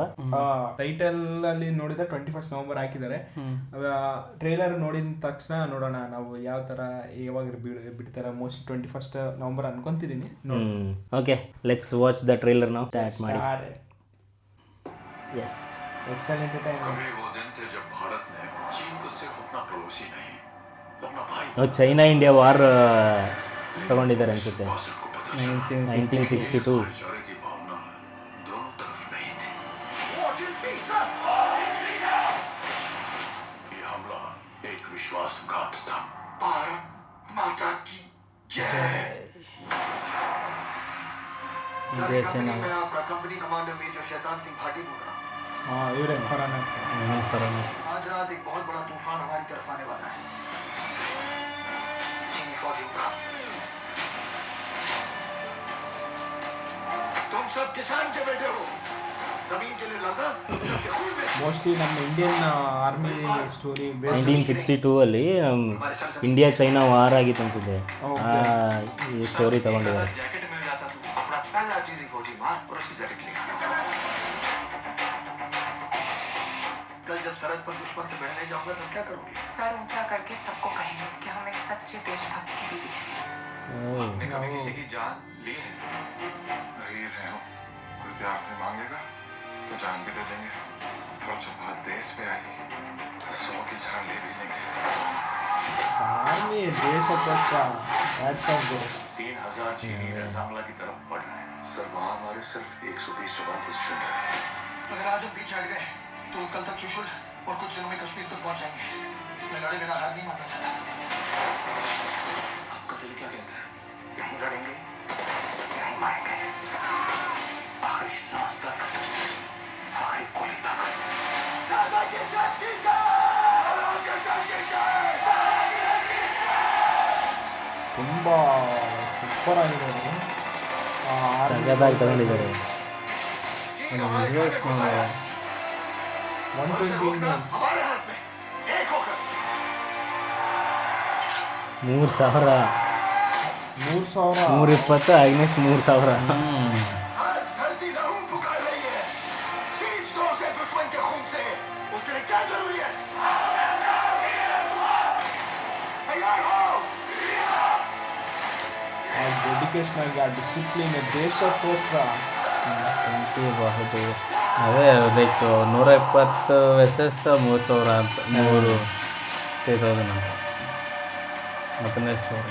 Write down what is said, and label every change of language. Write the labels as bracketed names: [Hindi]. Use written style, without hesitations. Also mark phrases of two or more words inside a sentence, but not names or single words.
[Kannada] ಟೈಟಲ್ ಅಲ್ಲಿ ನೋಡಿದ್ರೆ 21 ನವೆಂಬರ್ ಹಾಕಿದ್ದಾರೆ. ಟ್ರೈಲರ್ ನೋಡಿದ ತಕ್ಷಣ ನೋಡೋಣ ನಾವು ಯಾವ ತರ ಯಾವಾಗ ಬಿಡ್ತಾರೆ. ಮೋಸ್ಟ್ಲಿ 21 ನವೆಂಬರ್ ಅನ್ಕೊಂತಿದೀನಿ. [English] Okay, let's watch the trailer [Kannada] ನಾವು. ಸ್ಟಾರ್ಟ್ ಮಾಡಿ. ಎಸ್, [English] Excellent time [Hindi] है. वो दिन थे जब भारत ने चीन को सिर्फ अपना पड़ोसी नहीं अपना भाई [Kannada] ಚೈನಾ ಇಂಡಿಯಾ ವಾರ್ ತಗೊಂಡಿದ್ದಾರೆ ಅನ್ಸುತ್ತೆ. 1962. [Hindi] भाईचारे की भावना दोनों तरफ नहीं थी. ये हमला एक विश्वासघात था. भारत माता की जय. मैं आपका कंपनी कमांडर मेजर शैतान सिंह भाटी बोल रहा हूँ. [Kannada] ಇವರೇ ಫರಾನ್ ಅಖ್ತರ್. [Hindi] आज रात एक बहुत बड़ा तूफान हमारी तरफ आने वाला है. चीनी फौजियों का. तुम सब किसान के बेटे हो. जमीन के लिए लड़ना सबके खून में. [Kannada] ಮೋಸ್ಟ್ಲಿ ನಮ್ಮ [English] Indian Army story [Kannada] 1962 ಅಲ್ಲಿ ಇಂಡಿಯಾ ಚೈನಾ ವಾರ್ ಆಗಿತ್ತು ಅನ್ಸುತ್ತೆ. ಈ ಸ್ಟೋರಿ ತಗೊಂಡಿದ್ದಾರೆ. [Hindi] जैकेट मिल जाता तो अपना पहला चीनी फौजी मार और उसकी जैकेट ले. कल जब सरहद पर दुश्मन से भिड़ने जाऊंगा तो क्या करोगे? सर ऊंचा करके सबको कहेंगे कि हम एक सच्चे देशभक्त की बीवी हैं. आपने कभी किसी की जान ली है? नहीं रहे हो. कोई प्यार से मांगेगा तो जान भी दे देंगे. और जब बात देश में आई तो 100 की जान ले भी लेंगे. [Kannada] ಆರ್ಮಿ ದೇಶಕ್ಕೋಸ್ಕರ [Hindi] 3000 चीनी सांगला की तरफ बढ़ रहे हैं. सर वहाँ हमारे सिर्फ 120 जवान पोजीशन है. अगर आज हम पीछे हट गए तो कल तक चुशुल और कुछ दिनों में कश्मीर तक पहुंच जाएंगे. मैं लड़े बिना हार नहीं मानना चाहता. आपका दिल क्या कहता है? यहीं लड़ेंगे, यहीं मारेंगे, आखिरी सांस तक, आखिरी गोली तक. दादा के साथ की [Kannada] ತುಂಬಾ ಸೂಪರ್ ಆಗಿರೋದು. ಸಗದಾಗಿ ತಗೊಂಡಿದ್ದಾರೆ. 120 [Hindi] हमारे हाथ में एक होकर 3,000 3,000 [Kannada] 320 ಅಗ್ನೆಸ್ಟ್ 3,000. [Hindi] आज धरती लहू पुकार रही है. सींच दो से दुश्मन के खून से. उसके लिए क्या जरूरी है? तैयार हो. [Kannada] ಆ ಡೆಡಿಕೇಶನ್ ಆಗಿ, ಆ ಡಿಸಿಪ್ಲಿನ್ ದೇಶಕ್ಕೋಸ್ಕರ. ಬಹದ್ದೂರ್ ಅದೇ ಲೈಕ್ 120 ವೆಸಸ್ 3,000 ಅಂತ 3,000 ಅಂತ ಮತ್ತನೇ ಸ್ಟೋರಿ.